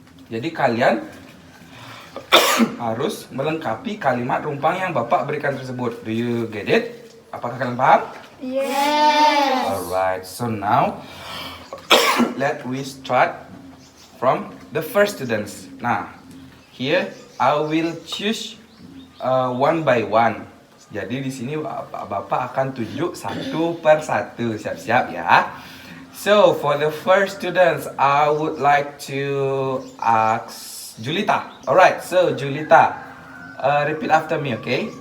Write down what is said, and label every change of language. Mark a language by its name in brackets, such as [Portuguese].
[Indonesian] Jadi kalian harus melengkapi kalimat rumpang yang Bapak berikan tersebut. [English] Do you get it? [Indonesian] Apakah kalian paham? [English] Yes. Alright, so now let we start from the first students. Nah, here I will choose one by one. [Indonesian] Jadi di sini Bapak akan tunjuk satu per satu. Siap-siap ya. [English] So for the first students, I would like to ask Julita. Alright, so Julita, repeat after me, okay?